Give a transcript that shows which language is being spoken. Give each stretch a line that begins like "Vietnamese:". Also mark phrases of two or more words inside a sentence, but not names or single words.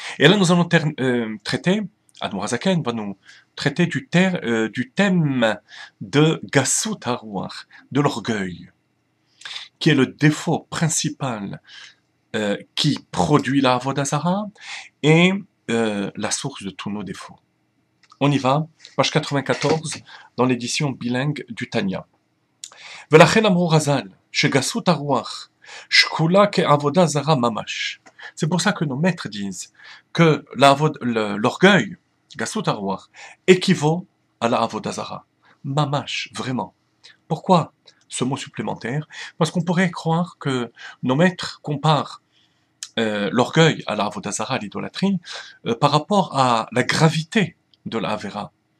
French: Et là, nous allons traiter, Admor Hazaken va nous traiter du thème de
Hebrew: גסות הרוח,
French: de l'orgueil, qui est le défaut principal qui produit la
Hebrew: עבודה זרה
French: et la source de tous nos défauts. On y va, page 94, dans l'édition bilingue du Tanya.
Hebrew: ולכן אמרו רז"ל שגסות הרוח שקולה כעבודה זרה ממש.
French: C'est pour ça que nos maîtres disent que l'orgueil,
Hebrew: גסות הרוח,
French: équivaut à la
Hebrew: עבודה זרה.
French: Mamash, vraiment. Pourquoi ce mot supplémentaire? Parce qu'on pourrait croire que nos maîtres comparent l'orgueil à la
Hebrew: עבודה זרה,
French: à l'idolâtrie, par rapport à la gravité de la Avera.